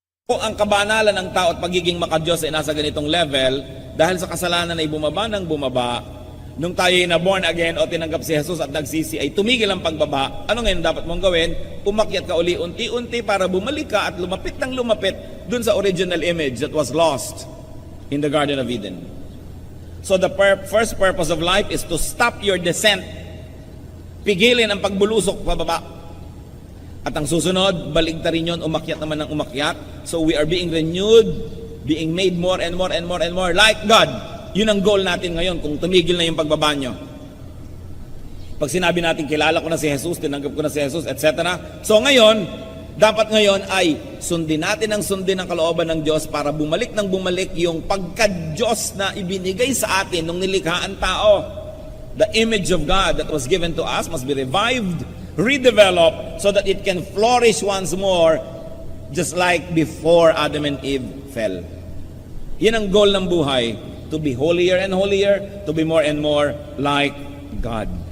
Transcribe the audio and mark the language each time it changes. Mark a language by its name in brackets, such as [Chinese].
[Filipino] kung ang kabanalan ng tao at pagiging makadiyos ay nasa ganitong level, dahil sa kasalanan ay bumaba ng bumaba, nung tayo ay na born again o tinanggap si Jesus at nagsisi ay tumigil ang pagbaba, ano ngayon dapat mong gawin? Umakyat ka uli unti-unti para bumalik ka at lumapit ng lumapit dun sa [English] original image that was lost in the Garden of Eden. So the first purpose of life is to stop your descent. [Filipino] Pigilin ang pagbulusok pababa. At ang susunod, baligtarin yun, umakyat naman ng umakyat. [English] So we are being renewed, being made more and more and more and more like God. [Filipino] Yun ang goal natin ngayon kung tumigil na yung pagbaba nyo. Pag sinabi natin, kilala ko na si Jesus, tinanggap ko na si Jesus, etc. So ngayon, dapat ngayon ay sundin natin ang sundin ng kalooban ng Diyos para bumalik ng bumalik yung pagka-Diyos na ibinigay sa atin nung nilikha ang tao. [English] The image of God that was given to us must be revived, redeveloped, so that it can flourish once more just like before Adam and Eve fell. [Filipino] Yan ang goal ng buhay, [English] to be holier and holier, to be more and more like God.